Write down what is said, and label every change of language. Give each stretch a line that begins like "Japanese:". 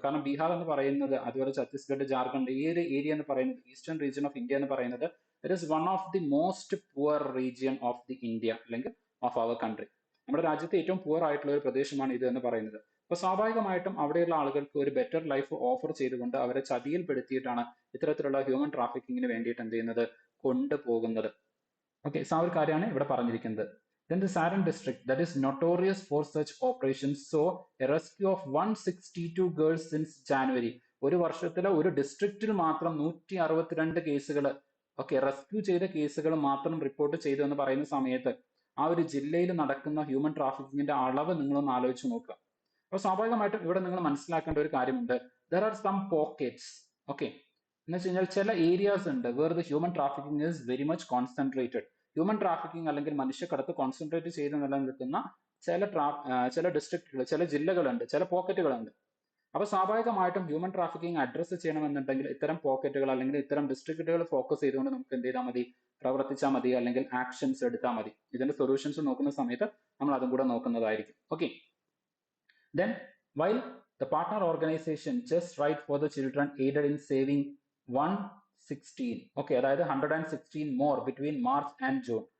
Malayalam: കാരണം ബീഹാർ എന്ന് പറയുന്നത്, അതുപോലെ ഛത്തീസ്ഗഡ്, ജാർഖണ്ഡ്, ഈ ഒരു ഏരിയ എന്ന് പറയുന്നത്, ഈസ്റ്റേൺ റീജിയൻ ഓഫ് ഇന്ത്യ എന്ന് പറയുന്നത്,
English: it is one of the most poor region of the India
Malayalam: അല്ലെങ്കിൽ
English: Of our country.
Malayalam: നമ്മുടെ രാജ്യത്തെ ഏറ്റവും പുവർ ആയിട്ടുള്ള ഒരു പ്രദേശമാണ് ഇത് എന്ന് പറയുന്നത്. അപ്പൊ സ്വാഭാവികമായിട്ടും അവിടെയുള്ള ആളുകൾക്ക് ഒരു ബെറ്റർ ലൈഫ് ഓഫർ ചെയ്തുകൊണ്ട് അവരെ ചതിയിൽപ്പെടുത്തിയിട്ടാണ് ഇത്തരത്തിലുള്ള ഹ്യൂമൻ ട്രാഫിക്കിങ്ങിന് വേണ്ടിയിട്ട് എന്ത് ചെയ്യുന്നത്, കൊണ്ടുപോകുന്നത്. ഓക്കെ, സോ ആ ഒരു കാര്യമാണ് ഇവിടെ പറഞ്ഞിരിക്കുന്നത്.
English: Then the Saran district, that is notorious for such operations, saw a rescue of 162 girls since January.
Malayalam: ഒരു വർഷത്തിലെ ഒരു ഡിസ്ട്രിക്റ്റിൽ മാത്രം 162 കേസുകൾ, ഓക്കെ, റെസ്ക്യൂ ചെയ്ത കേസുകൾ മാത്രം റിപ്പോർട്ട് ചെയ്തു എന്ന് പറയുന്ന സമയത്ത് ആ ഒരു ജില്ലയിൽ നടക്കുന്ന ഹ്യൂമൻ ട്രാഫിക്കിങ്ങിന്റെ അളവ് നിങ്ങളൊന്ന് ആലോചിച്ച് നോക്കുക. അപ്പൊ സ്വാഭാവികമായിട്ടും ഇവിടെ നിങ്ങൾ മനസ്സിലാക്കേണ്ട ഒരു കാര്യമുണ്ട്,
English: there are some pockets,
Malayalam: okay, എന്ന് വെച്ച് കഴിഞ്ഞാൽ ചില ഏരിയാസ് ഉണ്ട്
English: Where the human trafficking is very much concentrated.
Malayalam: Human trafficking അല്ലെങ്കിൽ മനുഷ്യക്കടത്ത് കോൺസെൻട്രേറ്റ് ചെയ്ത് നിലനിൽക്കുന്ന ചില ഡിസ്ട്രിക്റ്റുകൾ, ചില ജില്ലകളുണ്ട്, ചില പോക്കറ്റുകളുണ്ട്. അപ്പൊ സ്വാഭാവികമായിട്ടും ഹ്യൂമൻ ട്രാഫിക്കിംഗ് അഡ്രസ്സ് ചെയ്യണമെന്നുണ്ടെങ്കിൽ ഇത്തരം പോക്കറ്റുകൾ അല്ലെങ്കിൽ ഇത്തരം ഡിസ്ട്രിക്റ്റുകൾ ഫോക്കസ് ചെയ്തുകൊണ്ട് നമുക്ക് എന്ത് ചെയ്താൽ മതി, പ്രവർത്തിച്ചാൽ മതി, അല്ലെങ്കിൽ ആക്ഷൻസ് എടുത്താൽ മതി. ഇതിന്റെ സൊല്യൂഷൻസ് നോക്കുന്ന സമയത്ത് നമ്മൾ അതും കൂടെ നോക്കുന്നതായിരിക്കും.
English: Okay, then while the partner organization just right for the children aided in saving 116, okay, അതായത് 116 more between March and June.